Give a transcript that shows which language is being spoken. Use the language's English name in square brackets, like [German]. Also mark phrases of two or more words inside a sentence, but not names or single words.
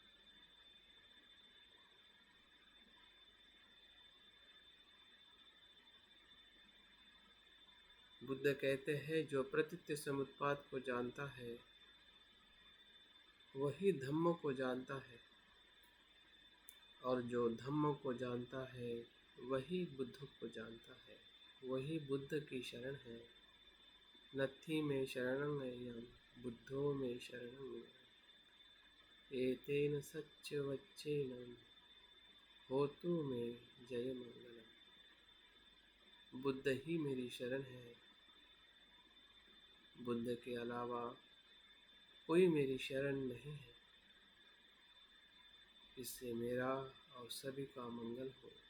[Hindi] बुद्ध कहते हैं, जो प्रतीत्य समुत्पाद को जानता है वही धम्म को जानता है, और जो धम्म को जानता है वही बुद्ध को जानता है। वही बुद्ध की शरण है। [Pali] नत्थि में शरणं अय्यम, बुद्धो में शरणं एतेन सच्च वच्चेन होतु में जय मंगलम। [Hindi] बुद्ध ही मेरी शरण है। बुद्ध के अलावा कोई मेरी शरण नहीं है। इससे मेरा और सभी का मंगल हो।